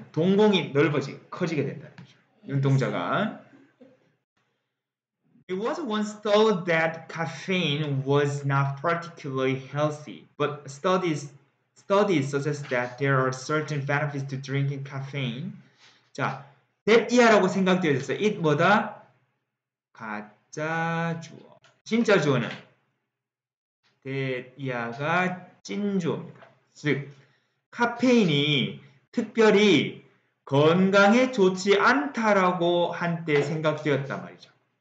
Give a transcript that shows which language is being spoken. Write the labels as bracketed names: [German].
[Korean] 동공이 커지게 된다는 거죠. 눈동자가. [English] It was once thought that caffeine was not particularly healthy, but studies suggest that there are certain benefits to drinking caffeine. [Korean] 자, that 이하라고 생각되어 있어요. it 뭐다? 가짜 주어. 진짜 주어는 that 이하가 찐주어입니다. 즉 카페인이 특별히 건강에 좋지 않다라고 한때 생각되었단 말이죠.